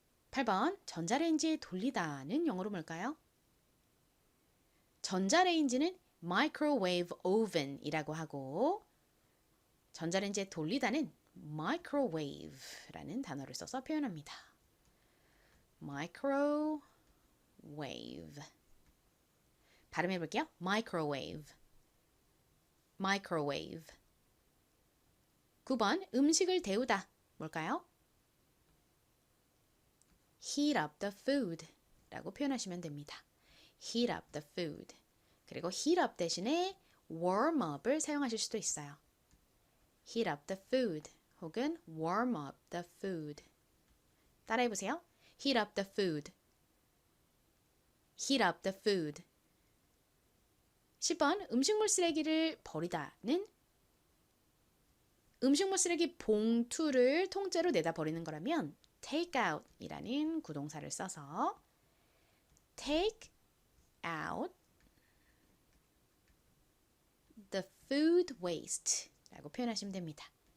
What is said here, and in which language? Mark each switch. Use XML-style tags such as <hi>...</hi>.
<ko>8번 전자레인지에 돌리다는 영어로 뭘까요? 전자레인지는 microwave oven이라고 하고, 전자레인지에 돌리다는 microwave라는 단어를 써서 표현합니다.</ko> <en>microwave.</en> <ko>발음해 볼게요. microwave, microwave. 9번 음식을 데우다 뭘까요?</ko> <en>heat up the food</en> <ko>라고 표현하시면 됩니다.</ko> <en>heat up the food.</en> <ko>그리고 heat up 대신에 warm up을 사용하실 수도 있어요.</ko> <en>heat up the food</en> <ko>혹은</ko> <en>warm up the food.</en> <ko>따라해 보세요.</ko> <en>heat up the food, heat up the food.</en> <ko>10번 음식물 쓰레기를 버리다는 음식물 쓰레기 봉투를 통째로 내다 버리는 거라면 take out 이라는 구동사를 써서</ko> <en>take out the food waste</en> <ko>라고 표현하시면 됩니다.</ko>